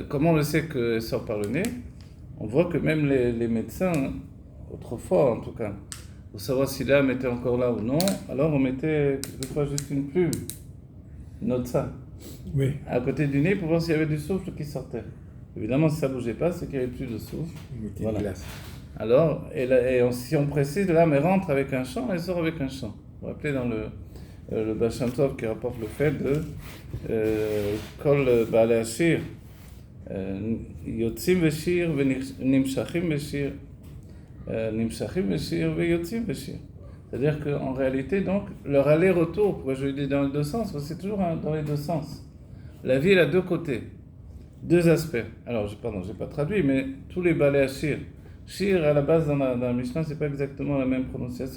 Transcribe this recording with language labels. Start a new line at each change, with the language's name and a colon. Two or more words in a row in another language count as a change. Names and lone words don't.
French: Comment on le sait qu'elle sort par le nez? On voit que même les médecins, autrefois en tout cas, pour savoir si l'âme était encore là ou non, alors on mettait quelquefois juste une plume, note ça. Oui. À côté du nez pour voir s'il y avait du souffle qui sortait. Évidemment, si ça ne bougeait pas, c'est qu'il n'y avait plus de souffle. Voilà. Alors, si on précise, l'âme elle rentre avec un chant, elle sort avec un chant. Vous vous rappelez dans le Baal Shem Tov qui rapporte le fait de
Hebrew: כל בעלי השיר יוצאים בשיר נמשכים בשיר נמשכים בשיר יוצאים בשיר.
French: C'est-à-dire qu'en réalité, donc, leur aller-retour, pourquoi je le dis dans les deux sens, c'est toujours dans les deux sens. La vie, elle a deux côtés, deux aspects. Alors, je n'ai pas traduit, mais tous les
Hebrew: בעלי השיר.
French: Shir, à la base, dans la Mishnah, ce n'est pas exactement la même prononciation.